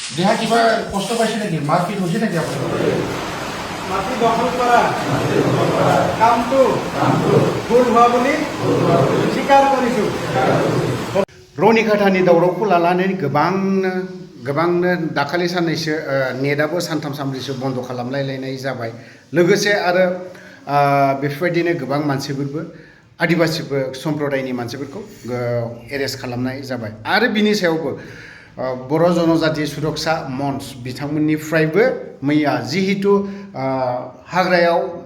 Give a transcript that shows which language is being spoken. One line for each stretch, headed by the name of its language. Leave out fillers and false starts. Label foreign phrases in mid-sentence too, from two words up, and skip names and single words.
Assamese: দেহা কিবা কষ্ট পাইছে নেকি মাৰপিট হৈছে নেকি আপোনাৰ মাটি দখল কৰা কামটো ভুল হোৱা বুলি স্বীকাৰ কৰিছোঁ
Bodo: रौनिखाथानि दावरावखौ लानानै गोबांनो दाखालि साननैसो नेटआबो सानथाम सानब्रैसो बन्द खालामलायलायनाय जाबाय लोगोसे आरो बेफोरबायदिनो गोबां मानसिफोरबो आदिबासिफोर सम्प्रदायनि मानसिफोरखौ एरेस्ट खालामनाय जाबाय आरो बिनि सायावबो बर' जनजाति सुरक्षा मन्च बिथांमोननिफ्रायबो मैया जिहेतु हाग्रायाव